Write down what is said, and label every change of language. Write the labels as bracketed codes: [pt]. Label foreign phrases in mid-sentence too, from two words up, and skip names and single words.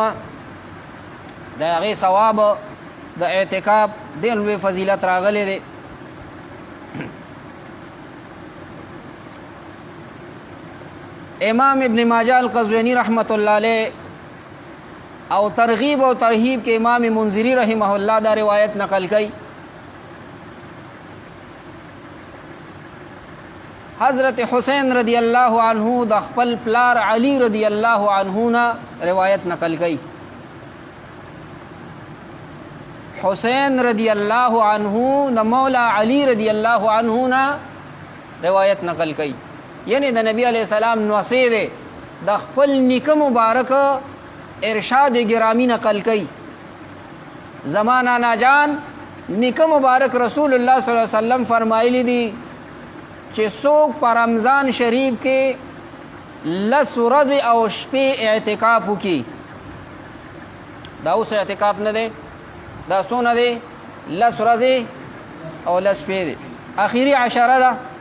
[ps] د هغې ثواب د اعتکاف ډېر لوی فضیلت راغلی دی. امام ابن ماجه القزوینی [ar] رحمت الله علیه [ps] او ترغیب او ترهیب کے امام منذری [ar] رحمہ اللہ [ps] دا روایت نقل کی. حضرت حسین [ar] رضی اللہ عنہ [ps] دا خپل پلار علی [ar] رضی اللہ عنہ [ps] نا روایت نقل کی. حسین [ar] رضی اللہ عنہ [ps] دا مولا علی [ar] رضی اللہ عنہ [ps] نا روایت نقل کی. یعنی دا نبی [ar] علیہ السلام [ps] نوصی دے دا خپل نیکه مبارک ارشاد گرامی نقل کی. زمانہ ناجان نیکه مبارک رسول اللہ [ar] صلی اللہ علیہ وسلم [ps] فرمائلی دی چې څوک په رمضان شریف کې 10 ورځې او شپې اعتکاف وکړي. دا اوس اعتکاف نه دی، دا څونه دی؟ 10 ورځې او 10 شپې دی، اخیری عشره ده.